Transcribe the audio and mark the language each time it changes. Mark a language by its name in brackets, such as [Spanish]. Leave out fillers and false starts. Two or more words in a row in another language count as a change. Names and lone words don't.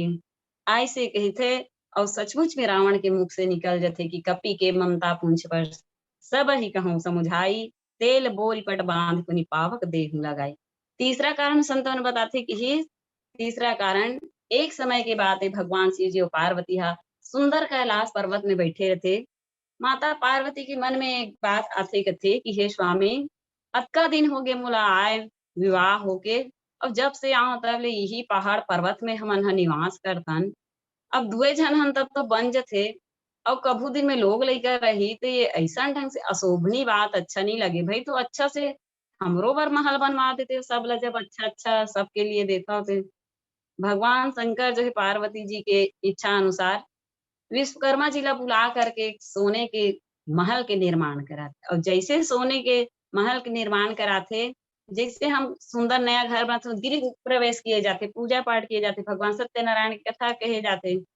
[Chhattisgarhi] ऐसे कहते और सचमुच में रावण के मुख से निकल जाते कि [Awadhi] कपि के ममता पूंछ पर सब ही कहूँ समुझाई, तेल बोल पट बांध पुनि पावक देहु लगाई। [Chhattisgarhi] तीसरा कारण संतों ने बताते कि ही तीसरा कारण एक समय के बाद है भगवान शिव जी और पार्वती हा सुंदर कैलाश पर्वत में बैठे रहते। माता पार्वती के मन में एक बात आथे कथे कि हे स्वामी, अतका दिन हो गए मोला आए विवाह होके, अब जब से आओ तब ले यही पहाड़ पर्वत में हमन ह निवास करतन। अब दुए झन हन तब तो बन जथे और कभू दिन में लोग लइका रही तो ये ऐसा ढंग से अशोभनीय बात अच्छा नहीं लगे भाई, तो अच्छा से हमरो बर महल बनवा देते सब ला, जब अच्छा अच्छा सबके लिए देता थे। भगवान शंकर जो है पार्वती जी के इच्छा अनुसार विश्वकर्मा जी ला बुला करके सोने के महल के निर्माण कराथे और जैसे सोने के महल के निर्माण कराथे, जैसे हम सुंदर नया घर बनाते गृह प्रवेश किए जाते, पूजा पाठ किए जाते, भगवान सत्यनारायण की कथा कहे जाते।